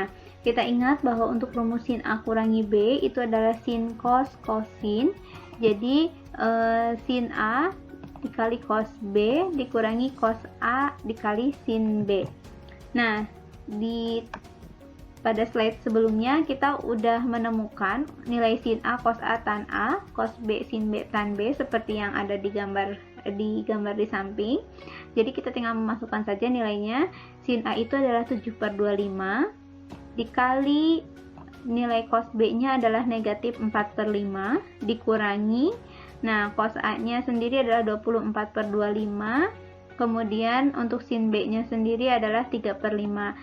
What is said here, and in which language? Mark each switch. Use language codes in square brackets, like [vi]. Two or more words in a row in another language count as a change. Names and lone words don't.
[id] Kita ingat bahwa untuk rumus sin A kurangi B itu adalah sin cos sin. Jadi sin A dikali cos B dikurangi cos A dikali sin B. Nah, pada slide sebelumnya kita udah menemukan nilai sin A cos A tan A, cos B sin B tan B seperti yang ada di gambar di samping. Jadi kita tinggal memasukkan saja nilainya. Sin A itu adalah 7/25 dikali nilai cos B-nya adalah negatif 4/5 dikurangi, nah cos A-nya sendiri adalah 24/25, kemudian untuk sin B-nya sendiri adalah 3/5.